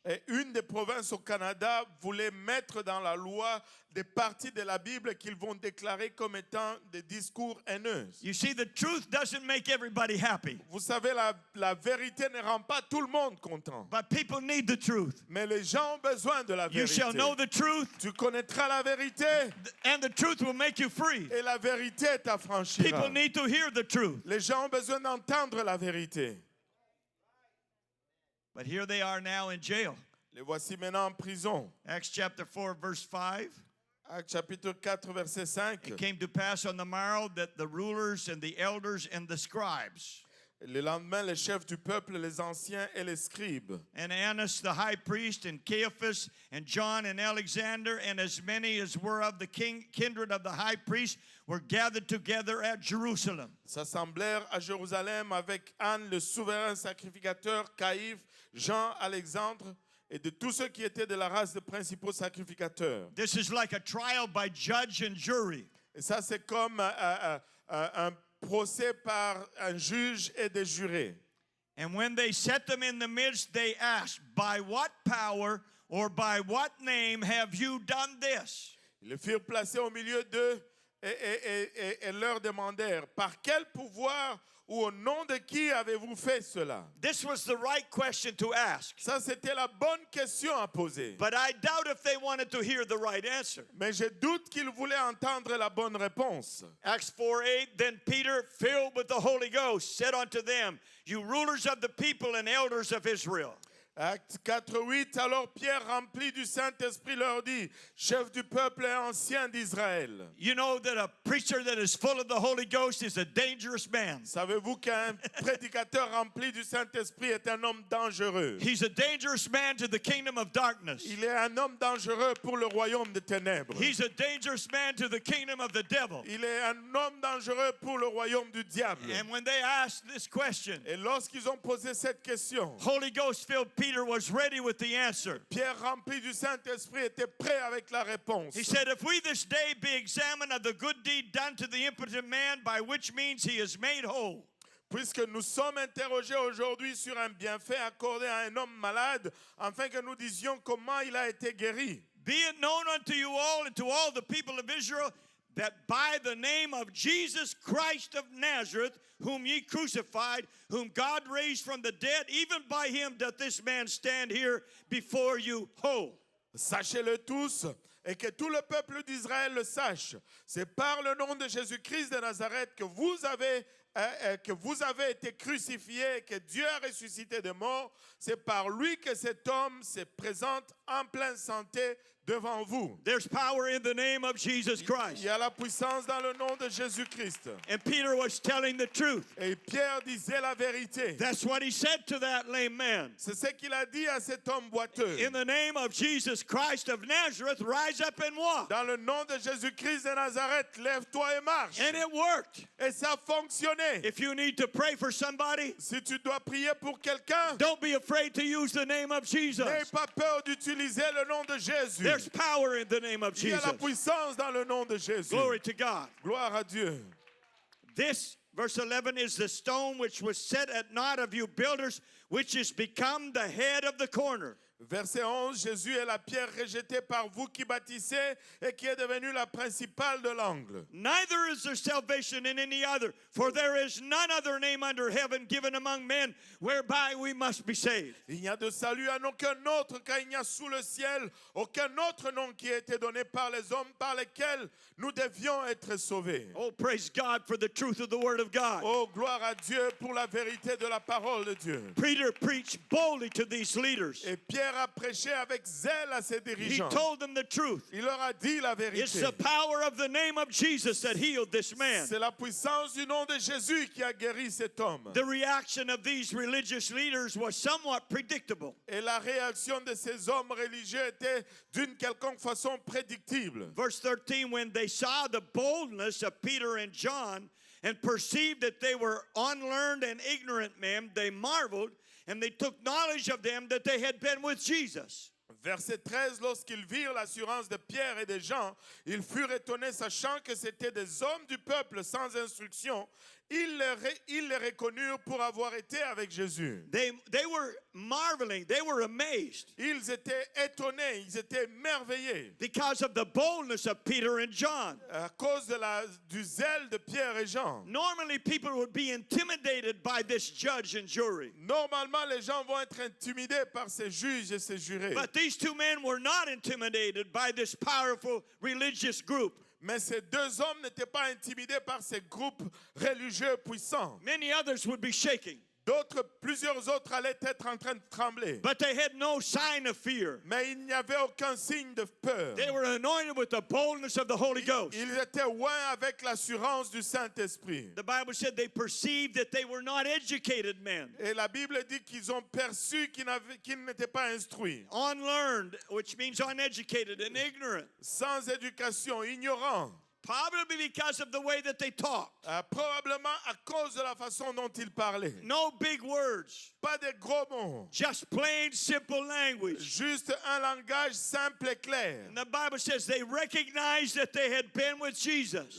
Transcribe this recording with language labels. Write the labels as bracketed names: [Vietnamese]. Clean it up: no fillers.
[French] Et une des provinces au Canada voulait mettre dans la loi des parties de la Bible qu'ils vont déclarer comme étant des discours haineux. [English] You see, the truth doesn't make everybody happy, [French] Vous savez, la vérité ne rend pas tout le monde content. [English] but people need the truth. [French] Mais les gens ont besoin de la [English] You [French] vérité. [English] shall know the truth, [French] Tu connaîtras la vérité [English] and the truth will make you free. [French] et la vérité t'affranchira. [English] People need to hear the truth. [French] Les gens ont besoin d'entendre la vérité. [English] But here they are now in jail. [French] Les voici maintenant en prison. [English] Acts chapter 4, verse 5. [French] Actes chapitre 4, verset 5. [English] It came to pass on the morrow that the rulers and the elders and the scribes [French] Le lendemain, les chefs du peuple, les anciens et les scribes, [English] and Annas the high priest and Caiaphas and John and Alexander and as many as were of the kindred of the high priest were gathered together at Jerusalem. [French] s'assemblèrent à Jérusalem avec Anne, le souverain sacrificateur, Caïphe, Jean, Alexandre et de tous ceux qui étaient de la race des principaux sacrificateurs. [English] This is like a trial by judge and jury. [French] Et ça, c'est comme un procès par un juge et des jurés. [English] And when they set them in the midst, they asked, by what power or by what name have you done this? [French] Ils le firent placer au milieu d'eux et leur demandèrent, par quel pouvoir ou au nom de qui avez-vous fait cela? [English] This was the right question to ask. [French] Ça, c'était la bonne question à poser. [English] But I doubt if they wanted to hear the right answer. [French] Mais je doute qu'ils voulaient entendre la bonne réponse. [English] Acts 4:8, then Peter, filled with the Holy Ghost, said unto them, you rulers of the people and elders of Israel. [French] Acte 4:8, alors Pierre, rempli du Saint-Esprit, leur dit, chef du peuple et ancien d'Israël. [English] You know that a preacher that is full of the Holy Ghost is a dangerous man. [French] Savez-vous qu'un prédicateur rempli du Saint-Esprit est un homme dangereux? [English] He's a dangerous man to the kingdom of darkness. [French] Il est un homme dangereux pour le royaume des ténèbres. [English] He's a dangerous man to the kingdom of the devil. [French] Il est un homme dangereux pour le royaume du diable. [English] And when they asked this question, [French] Et lorsqu'ils ont posé cette question, [English] Holy Ghost filled Peter was ready with the answer. [French] Pierre, rempli du Saint-Esprit, était prêt avec la réponse. [English] He said, if we this day be examined of the good deed done to the impotent man, by which means he is made whole. [French] Puisque nous sommes interrogés aujourd'hui sur un bienfait accordé à un homme malade, afin que nous disions comment il a été guéri. [English] Be it known unto you all and to all the people of Israel that by the name of Jesus Christ of Nazareth, whom ye crucified, whom God raised from the dead, even by him doth this man stand here before you whole. [French] Sachez-le tous, et que tout le peuple d'Israël le sache. C'est par le nom de Jésus-Christ de Nazareth que vous avez que vous avez été crucifié, que Dieu a ressuscité de mort, c'est par lui que cet homme se présente en pleine santé devant vous. [English] There's power in the name of Jesus [French] Il [English] Christ. [French] y a la puissance dans le nom de Jésus-Christ. [English] And Peter was telling the truth. [French] Et Pierre disait la vérité. [English] That's what he said to that lame man. [French] C'est ce qu'il a dit à cet homme boiteux. [English] In the name of Jesus Christ of Nazareth, rise up and walk. [French] Dans le nom de Jésus-Christ de Nazareth, lève-toi et marche. [English] And it worked. [French] Et ça a fonctionné. [English] If you need to pray for somebody, [French] Si tu dois prier pour quelqu'un, [English] don't be afraid to use the name of Jesus. [French] n'aie pas peur d'utiliser le nom de Jésus. [English] There's power in the name of [French] Il y a [English] Jesus. [French] la puissance dans le nom de Jésus. [English] Glory to God. [French] Gloire à Dieu. [English] This, verse 11, is the stone which was set at naught of you builders, which is become the head of the corner. [French] Verset 11, Jésus est la pierre rejetée par vous qui bâtissez et qui est devenue la principale de l'angle. [English] Neither is there salvation in any other, for there is none other name under heaven given among men whereby we must be saved. [French] Il n'y a de salut à aucun autre, car il n'y a sous le ciel aucun autre nom qui a été donné par les hommes par lesquels nous devions être sauvés. [English] Oh, praise God for the truth of the Word of God. [French] Oh, gloire à Dieu pour la vérité de la parole de Dieu. [English] Peter preached boldly to these leaders. [French] Et Pierre a prêché avec zèle à ses [English] He [French] dirigeants. [English] told them the truth. [French] Il leur a dit la [English] It's [French] vérité. [English] the power of the name of Jesus that healed this man. [French] C'est la puissance du nom de Jésus qui a guéri cet homme. [English] The reaction of these religious leaders was somewhat predictable. [French] Et la réaction de ces hommes religieux était d'une quelconque façon prédictible. [English] Verse 13, when they saw the boldness of Peter and John and perceived that they were unlearned and ignorant men, they marveled and they took knowledge of them that they had been with Jesus. [French] Verset 13, lorsqu'ils virent l'assurance de Pierre et de Jean, ils furent étonnés sachant que c'étaient des hommes du peuple sans instruction. Ils les reconnurent pour avoir été avec Jésus. [English] They were marveling, they were amazed [French] Ils étaient étonnés, ils étaient merveillés [English] because of the boldness of Peter and John. [French] à cause du zèle de Pierre et Jean. [English] Normally, people would be intimidated by this judge and jury. [French] Normalement, les gens vont être intimidés par ces juges et ces jurés. [English] But these two men were not intimidated by this powerful religious group. [French] Mais ces deux hommes n'étaient pas intimidés par ces groupes religieux puissants. [English] Many others would be shaking, [French] Plusieurs autres allaient être en train de trembler. [English] but they had no sign of fear. [French] Mais il n'y avait aucun signe de peur. [English] They were anointed with the boldness of the Holy Ghost. [French] Ils étaient oints avec l'assurance du Saint-Esprit. [English] The Bible said they perceived that they were not educated men, [French] Et la Bible dit qu'ils ont perçu qu'ils n'étaient pas instruits, [English] unlearned, which means uneducated and ignorant, [French] sans éducation, ignorants. [English] probably because of the way that they talked. [French] Probablement à cause de la façon dont ils parlaient. [English] No big words, [French] Pas de gros mots, [English] just plain, simple language. [French] juste un langage simple et clair. [English] And the Bible says they recognized that they had been with Jesus.